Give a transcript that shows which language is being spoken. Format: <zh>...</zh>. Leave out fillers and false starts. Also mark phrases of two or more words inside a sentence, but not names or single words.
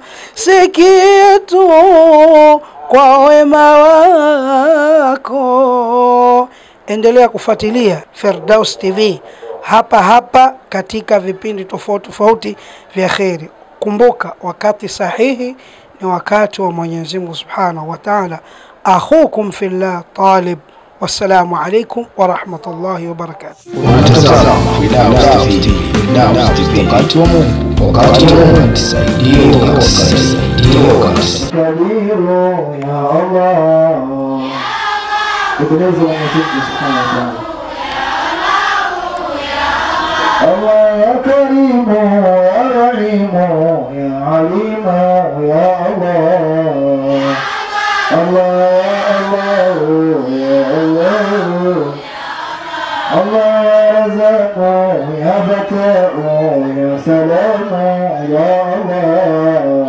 <sw>Si kitu kwa wema wako. Endelea kufuatilia Firdaus TV hapa katika vipindi tofauti vya kheri. Kumbuka wakati sahihi ni wakati wa Mwenyezi Mungu</sw> <ar>سبحانه وتعالى. أخوكم في الله Talib. والسلام عليكم ورحمة الله وبركاته.</ar> <sw>Firdaus TV, wakati wa Mungu, wakati wa Mungu, tusaidie</sw> <ar>كبير يا الله,</ar> <sw>tukueleze Mwenyezi Mungu</sw> <ar>سبحانه وتعالى. الله يا كريم يا رحيم يا عليم يا الله. الله يا الله يا الله. الله يا رزاق يا بطاء يا سلام يا الله.</ar>